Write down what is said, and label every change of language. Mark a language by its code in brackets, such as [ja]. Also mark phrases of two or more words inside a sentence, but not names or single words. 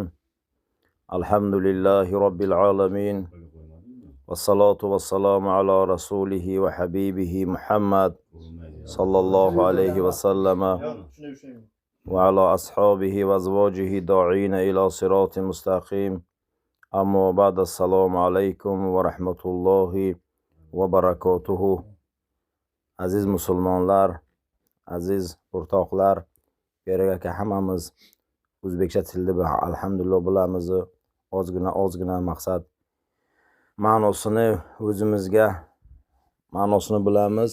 [ar] الحمد لله رب العالمين، والصلاة والسلام على رسوله وحبيبه محمد صلى الله عليه وسلم وعلى أصحابه وأزواجه داعين إلى صراط مستقيم. أما بعد، السلام عليكم ورحمة الله وبركاته. [uz] Aziz musulmonlar, aziz o'rtoqlar, kerak hammamiz o'zbekcha tilda alhamdulillah bilamiz. Ozgina maqsad ma'nosini o'zimizga ma'nosini bilamiz.